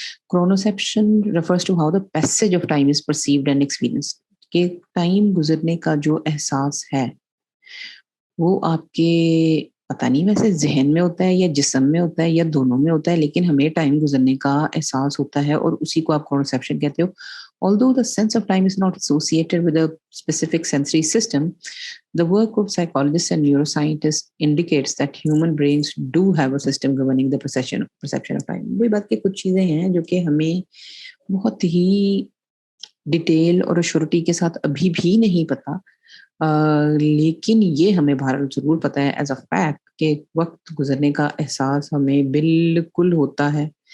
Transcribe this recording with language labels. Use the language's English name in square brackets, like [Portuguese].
[Hindi] क्रोनोसेप्शन [English] refers to how the passage of time is perceived and experienced, [Hindi] कि time गुजरने का जो एहसास है, वो आपके पता नहीं वैसे ज़हन में होता है या जिस्म में होता है या दोनों में होता है, लेकिन हमें टाइम गुजरने का एहसास होता है और उसी को आप क्रोनोसेप्शन कहते हो। [English] Although the sense of time is not associated with a specific sensory system, the work of psychologists and neuroscientists indicates that human brains do have a system governing the perception of time. [Hindi] वही बात की कुछ चीज़ें हैं जो कि हमें बहुत ही डिटेल और श्योरिटी के साथ अभी भी नहीं पता। लेकिन ये हमें बहरहाल ज़रूर पता है [English] as a fact [Hindi] कि वक़्त गुज़रने का एहसास हमें बिल्कुल होता है।